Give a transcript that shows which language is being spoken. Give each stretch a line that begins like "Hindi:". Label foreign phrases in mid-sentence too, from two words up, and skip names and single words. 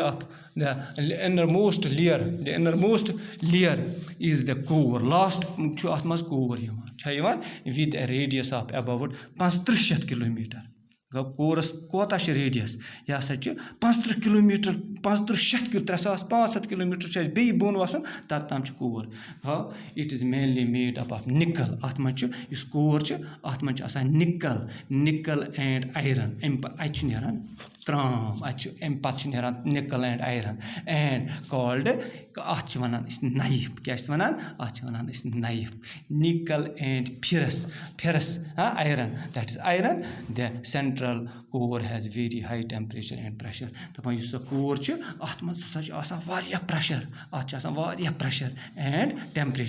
English: layer is the core last
Kashmiri: چھُ اَتھ منٛز کوٗر یِوان
English: with a radius of about 3500 kilometer
Kashmiri: گوٚو کوٗرَس کوتاہ چھِ ریڈیَس یہِ ہسا چھِ 35 کِلوٗمیٖٹر 3500 کِلوٗمیٖٹر چھُ اَسہِ بیٚیہِ بۄن وَسُن تَتھ تام چھُ کوٗر گوٚو
English: it is mainly made up of nickel
Kashmiri: اَتھ منٛز چھُ یُس کوٗر چھُ اَتھ منٛز چھُ آسان
English: nickel and iron
Kashmiri: اَتہِ چھُ نیران ترٛام اَمہِ پَتہٕ چھُ نیران
English: nickel and iron and called
Kashmiri: اَتھ چھِ وَنان أسۍ نایف کیٛاہ چھِ وَنان اَتھ چھِ وَنان أسۍ
English: NIFE nickel and ferrous iron that is iron the central core has very high temperature and pressure
Kashmiri: دَپان یُس سۄ کوور چھُ اَتھ منٛز ہسا چھُ آسان واریاہ
English: pressure and temperature